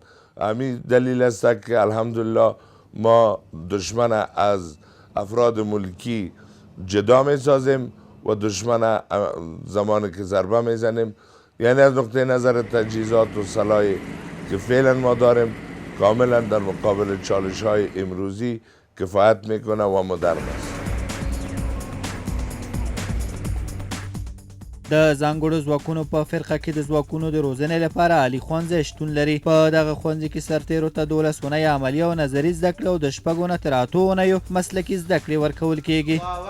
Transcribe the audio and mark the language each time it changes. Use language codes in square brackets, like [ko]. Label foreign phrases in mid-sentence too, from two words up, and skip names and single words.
[fa] همین دلیل است که الحمدلله ما دشمن از افراد ملکی جدا می سازیم و دشمن زمانی که ضربه می زنیم، یعنی از نقطه نظر تجهیزات و سلاحی که فعلا ما داریم کاملا در مقابل چالش های امروزی کفایت میکنه و مدرن است. [ps] د ځانګړو ځواکونو په فرقه کې د ځواکونو د روزنې لپاره عالي ښوونځی شتون لري. په دغه ښوونځي کې سرتیرو ته 12 اونۍ عملي او نظري زده کړې او د 6 نه تر 8 اونیو مسلکي زده کړې ورکول کیږي.